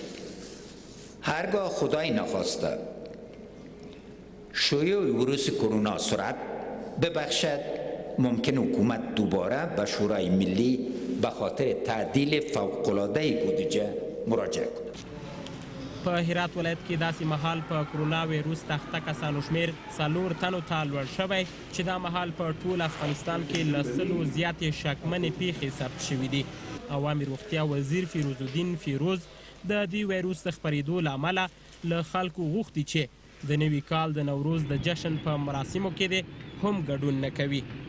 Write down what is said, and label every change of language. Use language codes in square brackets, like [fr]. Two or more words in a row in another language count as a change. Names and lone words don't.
[fa] هرگاه خدای نخواسته شیوع ویروس کرونا سرعت ببخشد ممکن حکومت دوباره به شورای ملی به خاطر تعدیل فوق‌العاده بودجه مراجعه کند. [ps] په هرات ولایت کې داسې مهال په کرونا وایروس تخته کسانو شمیر 4 تنو ته لوړ شوی چې دا مهال په ټول افغانستان کې له 100 زیاتې شکمنې پیښې ثبت شوي دي. عوامي روغتیا وزیر فیروز الدین فیروز د دې وایروس د خپرېدو له امله له خلکو غوښتي چې د نوي کال د نوروز د جشن په مراسمو کې دې هم ګډون نه کوي.